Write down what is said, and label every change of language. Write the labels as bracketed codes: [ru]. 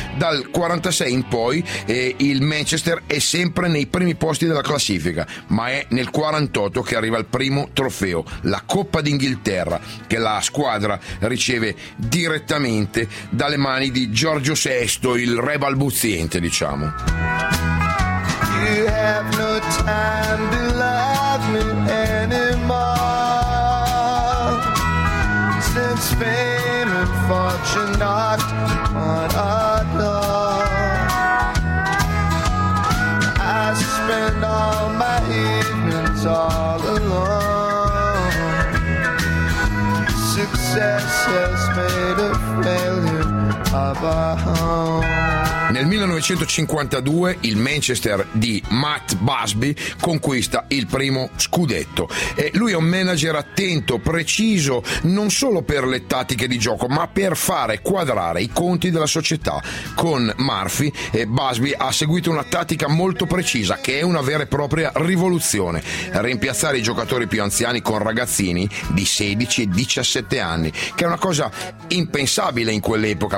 [it] Dal 46 in poi il Manchester è sempre nei primi posti della classifica, ma è nel 48 che arriva il primo trofeo, la Coppa d'Inghilterra, che la squadra riceve direttamente dalle mani di Giorgio VI, il re balbuziente, diciamo. [en] You have no time to love me anymore. Since fame and fortune knocked on our door, I spend all my evenings all alone. Success has made a failure of our home. [it] Nel 1952 il Manchester di Matt Busby conquista il primo scudetto. E lui è un manager attento, preciso, non solo per le tattiche di gioco, ma per fare quadrare i conti della società. Con Murphy e Busby ha seguito una tattica molto precisa, che è una vera e propria rivoluzione: rimpiazzare i giocatori più anziani con ragazzini di 16 e 17 anni, che è una cosa impensabile in quell'epoca.